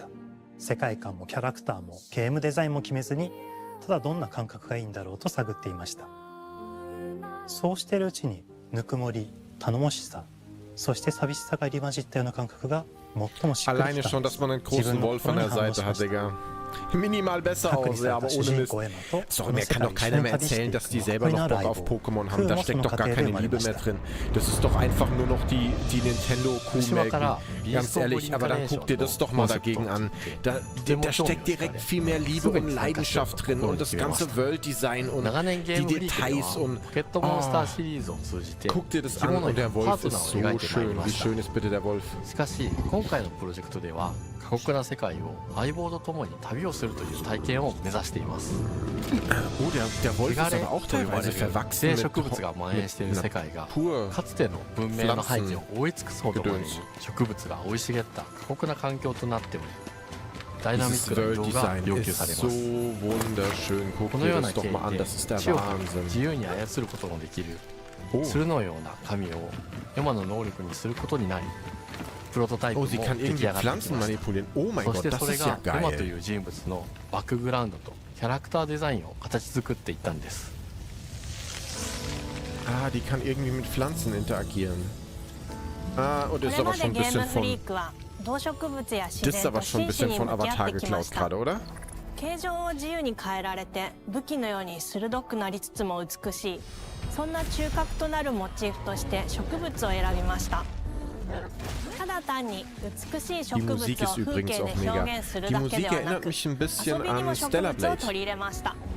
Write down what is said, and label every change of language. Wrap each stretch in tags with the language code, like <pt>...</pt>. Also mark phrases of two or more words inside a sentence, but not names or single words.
<ja>世界観もキャラクターもゲームデザインも決めずにただどんな感覚がいいんだろうと探っていました。そうしているうちにぬくもり、頼もしさ、そして寂しさが入り混じったような感覚が最もしっくりきたんです。</ja> <de>Alleine schon, dass man einen großen Wolf an der Seite hat, Digga. Minimal besser aus, ja, aber ohne Mist. Sorry, mir kann doch keiner mehr erzählen, dass die selber noch Bock auf Pokémon haben. Da steckt doch gar keine Liebe mehr drin. Das ist doch einfach nur noch die Nintendo-Kuh melken. Ganz ehrlich, aber dann guck dir das doch mal dagegen an. Da steckt direkt viel mehr Liebe und Leidenschaft drin und das ganze World-Design und die Details und... Guck dir das an und der Wolf ist so schön. Wie schön ist bitte der Wolf?</de> <ja>過酷な世界を相棒と共に旅をするという体験を目指しています。汚れと呼ばれる生植物が蔓延している世界がかつての文明の廃墟を覆い尽くすほどまでに植物が生い茂った過酷な環境となっており、ダイナミックな移動が要求されます。このような経緯で地を自由に操ることのできる鶴のような神をエマの能力にすることになり、プロトタイプも出来上がってきました。そしてそれがエマという人物のバックグラウンドとキャラクターデザインを形作っていったんです。</ja> <de>Ah, die kann irgendwie mit Pflanzen interagieren. Ah, und ist aber schon ein bisschen von... Das ist aber schon ein bisschen von Avatar geklaut gerade, oder?</de> <ja>形状を自由に変えられて武器のように鋭くなりつつも美しい、そんな中核となるモチーフとして植物を選びました。ただ単に美しい植物を風景で表現するだけではなく、遊びにも植物を取り入れました。</ja>